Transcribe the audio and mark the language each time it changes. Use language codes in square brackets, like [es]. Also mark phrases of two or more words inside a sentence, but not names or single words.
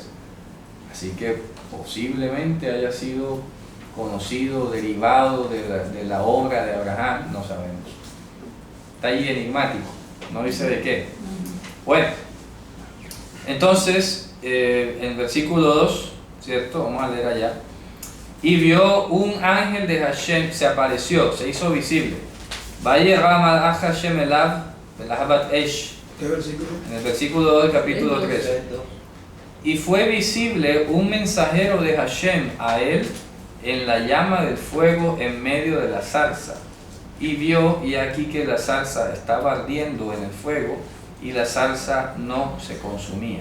[es] Así que posiblemente haya sido conocido, derivado de la obra de Abraham, no sabemos. Está ahí enigmático, no dice de qué. Bueno, entonces, en el versículo 2, ¿cierto? Vamos a leer allá. Y vio un ángel de Hashem, se apareció, se hizo visible. [he] וירא מלאך השם אליו ובלהבת אש. [es] ¿Qué versículo? En el versículo 2 del capítulo 3. Y fue visible un mensajero de Hashem a él en la llama del fuego en medio de la zarza. Y vio, y aquí que la zarza estaba ardiendo en el fuego, y la zarza no se consumía.